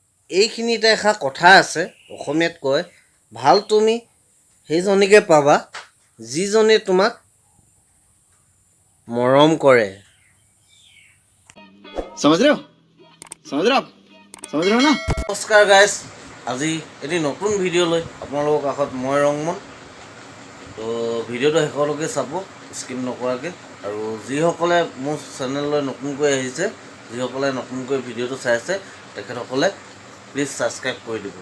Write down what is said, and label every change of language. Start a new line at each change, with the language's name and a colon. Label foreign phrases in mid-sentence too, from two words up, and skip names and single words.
Assamese: এইখিনিতে এষাৰ কথা আছে, অসমীয়াত কয়, ভাল তুমি সেইজনীকে পাবা যিজনে তোমাক মৰম কৰে।
Hindi: समझ रहे हो आप समझ रहे हो ना।
Assamese: নমস্কাৰ গাইজ, আজি এটি নতুন ভিডিঅ' লৈ আপোনালোকৰ কাষত মই ৰংমন। তো ভিডিঅ'টো শেষলৈকে চাব স্কিপ নকৰাকৈ, আৰু যিসকলে মোৰ চেনেললৈ নতুনকৈ আহিছে, যিসকলে নতুনকৈ ভিডিঅ'টো চাই আছে, তেখেতসকলে প্লিজ ছাবস্ক্ৰাইব কৰি দিব।